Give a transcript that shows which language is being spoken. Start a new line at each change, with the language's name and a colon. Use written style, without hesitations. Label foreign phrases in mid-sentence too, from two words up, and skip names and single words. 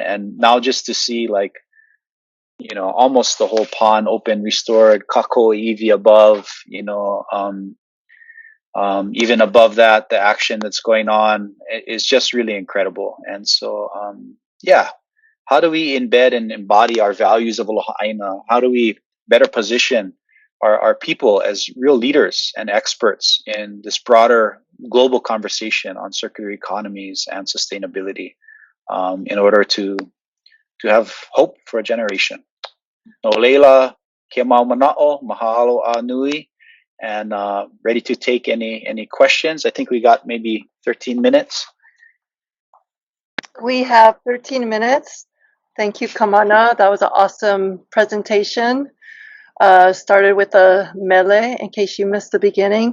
English: And now just to see, like, almost the whole pond open, restored, kako iwi above, even above that, the action that's going on is just really incredible. And so, how do we embed and embody our values of
Hawaiian: Aloha ʻāina?
English: How do we better position our people as real leaders and experts in this broader global conversation on circular economies and sustainability, in order to have hope for a generation?
Hawaiian: No leila, ke mau mana'o, mahalo a nui,
English: and ready to take any questions. I think we got maybe 13 minutes. We have 13 minutes. Thank you, Kamana. That was an awesome presentation. Started with a mele in case you missed the beginning.